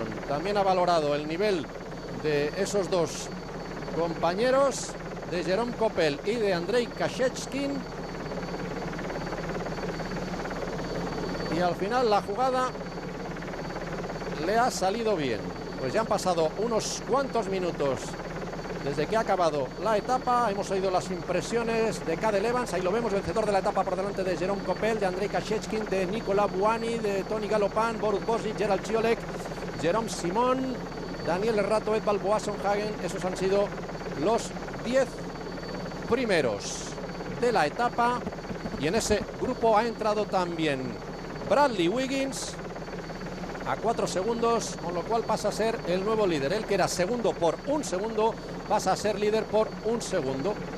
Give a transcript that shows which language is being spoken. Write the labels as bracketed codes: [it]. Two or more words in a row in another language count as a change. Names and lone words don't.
[es] También ha valorado el nivel de esos 2 compañeros, de Jerome Coppel y de Andrei Kashechkin, y al final la jugada le ha salido bien. Pues ya han pasado unos cuantos minutos desde que ha acabado la etapa. Hemos oído las impresiones de Cadel Evans, ahí lo vemos, vencedor de la etapa por delante de Jerome Coppel, de Andrei Kashechkin, de Nicolas Buani, de Tony Galopin, Borut Bosic, Gerald Ciolek, Jerome Simon, Daniel Errato, Edvald Boasson Hagen. Esos han sido los 10 primeros de la etapa. y en ese grupo ha entrado también Bradley Wiggins a 4 segundos, con lo cual pasa a ser el nuevo líder. Él, que era segundo por 1 segundo, pasa a ser líder por 1 segundo.